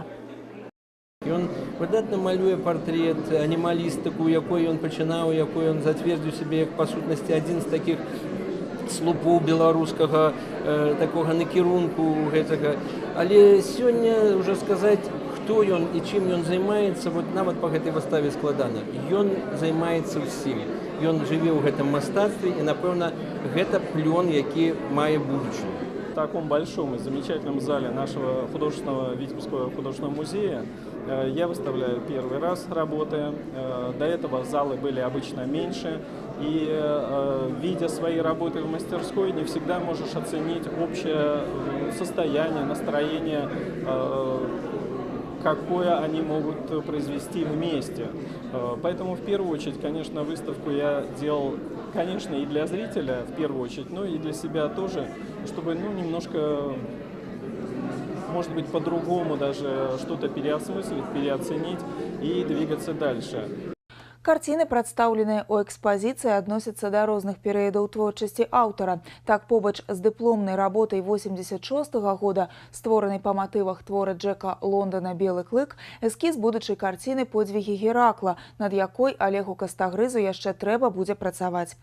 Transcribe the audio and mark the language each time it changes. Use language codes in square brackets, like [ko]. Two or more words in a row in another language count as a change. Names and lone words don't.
[be] Ён выдатна малюе партрэт, анімалістыку, якой ён пачынаў, якой ён зацвердзіў сябе як па сутнасці адзін з такіх слупоў беларускага такога накірунку гэтага. Але сёння ўжо сказаць, хто ён і чым ён займаецца, вот нават па гэтай выставе складана. Ён займаецца ўсім. Ён жыве ў гэтым мастацтве і, напэўна, гэта плён, які мае будучыню. [ru] В таком большом и замечательном зале нашего художественного Витебского художественного музея я выставляю первый раз работы. До этого залы были обычно меньше. И видя свои работы в мастерской, не всегда можешь оценить общее состояние, настроение, какое они могут произвести вместе. Поэтому в первую очередь, конечно, выставку я делал, конечно, и для зрителя в первую очередь, но и для себя тоже, чтобы немножко, может быть, по-другому даже что-то переосмыслить, переоценить и двигаться дальше. [be] Карціны, прадстаўленыя ў экспазіцыі, адносяцца да розных перыядаў творчасці аўтара. Так, побач з дыпломнай работай 86-го года, створанай па матывах твора Джека Лондона «Белы клык», эскіз будучай карціны «Подзвігі Геракла», над якой Олегу Кастагрызу яшчэ трэба будзе працаваць.